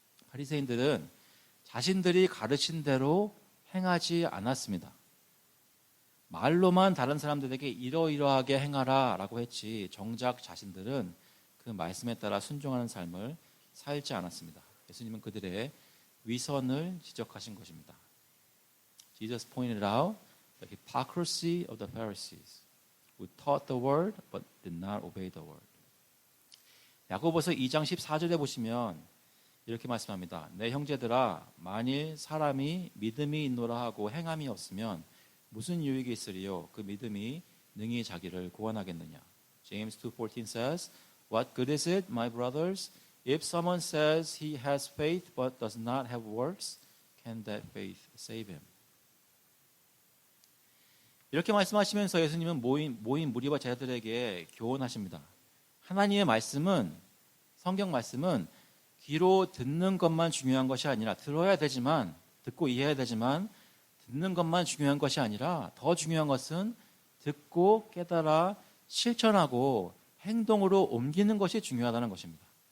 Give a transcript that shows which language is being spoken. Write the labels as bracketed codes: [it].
[ko] 바리새인들은 자신들이 가르친 대로 행하지 않았습니다. 말로만 다른 사람들에게 이러이러하게 행하라 라고 했지 정작 자신들은 그 말씀에 따라 순종하는 삶을 살지 않았습니다. 예수님은 그들의 위선을 지적하신 것입니다. [en] Jesus pointed out the hypocrisy of the Pharisees who taught the word but did not obey the word. [ko] 야고보서 2장 14절에 보시면 이렇게 말씀합니다. 내 형제들아 만일 사람이 믿음이 있노라 하고 행함이 없으면 무슨 유익이 있으리요? 그 믿음이 능히 자기를 구원하겠느냐? [en] James 2:14 says, What good is it, my brothers, if someone says he has faith but does not have works, can that faith save him? [ko] 이렇게 말씀하시면서 예수님은 모인 무리와 제자들에게 교훈하십니다. 하나님의 말씀은, 성경 말씀은 귀로 듣는 것만 중요한 것이 아니라 들어야 되지만, 듣고 이해해야 되지만 듣는 것만 중요한 것이 아니라 더 중요한 것은 듣고 깨달아 실천하고 행동으로 옮기는 것이 중요하다는 것입니다.